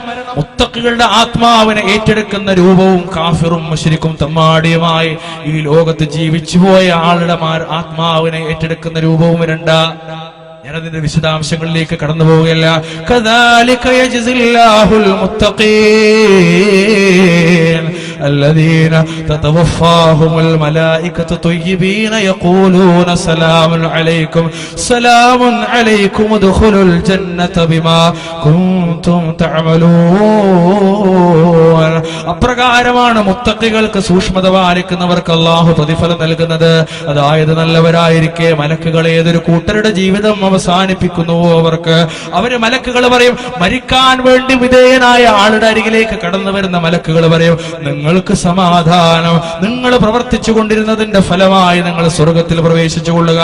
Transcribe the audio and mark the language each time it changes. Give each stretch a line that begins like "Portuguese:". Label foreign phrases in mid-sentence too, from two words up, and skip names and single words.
Malayalam: മുത്തഖികളുടെ ആത്മാവിനെ ഏറ്റെടുക്കുന്ന രൂപവും കാഫിറും മുശ്രിക്കും തമ്മാടിയുമായി ഈ ലോകത്ത് ജീവിച്ചുപോയ ആളുടെ ആത്മാവിനെ ഏറ്റെടുക്കുന്ന രൂപവും രണ്ടാ. ഞാനതിന്റെ വിശദാംശങ്ങളിലേക്ക് കടന്നു പോവുകയല്ല.
Arabic: كذلك يجزي الله المتقين الذين تتوفاهم الملائكة طيبين يقولون سلام عليكم سلام عليكم ادخلوا الجنة بما كنتم تعملون.
Malayalam: അപ്രകാരമാണ് മുത്തഖികൾക്ക്, സൂക്ഷ്മത പാലിക്കുന്നവർക്ക് അല്ലാഹു പ്രതിഫലം നൽകുന്നത്. അതായത് നല്ലവരായിരിക്കെ മലക്കുകൾ ഏതൊരു കൂട്ടരുടെ ജീവിതം അവസാനിപ്പിക്കുന്നുവോ അവര് മലക്കുകൾ പറയും, മരിക്കാൻ വേണ്ടി വിധേയനായ ആളുടെ അരികിലേക്ക് കടന്നു വരുന്ന മലക്കുകൾ പറയും, നിങ്ങൾക്ക് സമാധാനം, നിങ്ങൾ പ്രവർത്തിച്ചു കൊണ്ടിരുന്നതിന്റെ ഫലമായി നിങ്ങൾ സ്വർഗത്തിൽ പ്രവേശിച്ചു കൊള്ളുക.